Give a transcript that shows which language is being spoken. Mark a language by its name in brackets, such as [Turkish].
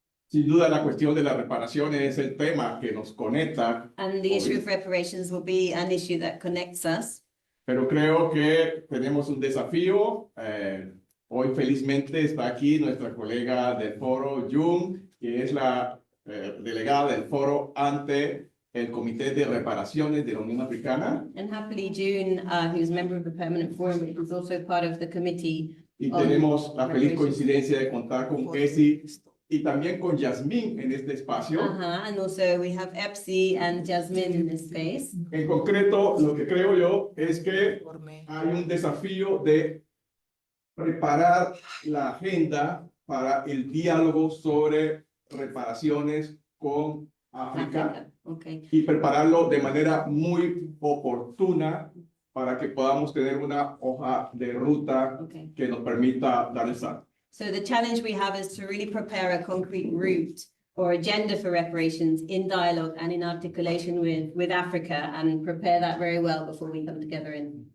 [Spanish] Sin duda, la cuestión de la reparación es el tema que nos conecta, [English] And the issue of reparations will be an issue that connects us. [Spanish] pero creo que tenemos un desafío. Hoy felizmente está aquí nuestra colega del foro, Jung, que es la delegada del foro ante el Comité de Reparaciones de la Unión Africana. [English] And happily June, who's a member of the Permanent Forum, is also part of the committee. [Spanish] Y tenemos la feliz coincidencia de contar con Esi y también con Yasmín en este espacio. [English] And also we have Epsi and Jasmine in this space. [Spanish] En concreto, lo que creo yo es que hay un desafío de preparar la agenda para el diálogo sobre reparaciones con África [English] Okay. [Spanish] y prepararlo de manera muy oportuna para que podamos tener una hoja de ruta [English] Okay. [Spanish] que nos permita dar el salto. [English] So the challenge we have is to really prepare a concrete route or agenda for reparations in dialogue and in articulation with Africa, and prepare that very well before we come together in.